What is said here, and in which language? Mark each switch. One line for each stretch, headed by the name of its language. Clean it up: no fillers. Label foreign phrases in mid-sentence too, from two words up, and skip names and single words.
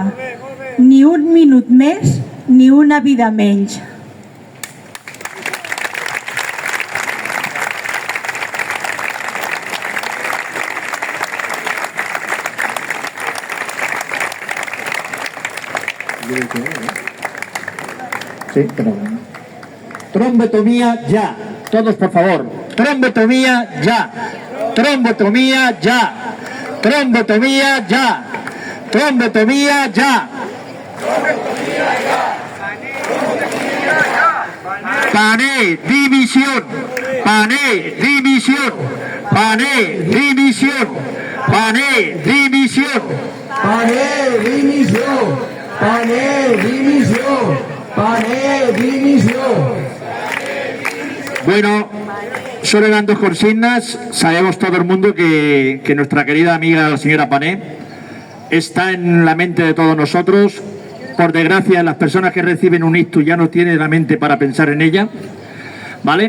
Catalan: Ni un minut més, ni una vida menys.
Spanish: Sí, pero... Trombotomía ya. Todos, por favor. Trombotomía ya. Trombotomía ya. Trombotomía ya. Trombotomía ya. Pané, dimisión. Pané, dimisión. Pané, dimisión. Pané, dimisión. Pané, dimisión. Pané, dimisión. Pané, dimisión. Bueno, solo eran 2 consignas. Sabemos todo el mundo que nuestra querida amiga la señora Pané está en la mente de todos nosotros. Por desgracia, las personas que reciben un ictus ya no tienen la mente para pensar en ella, ¿vale?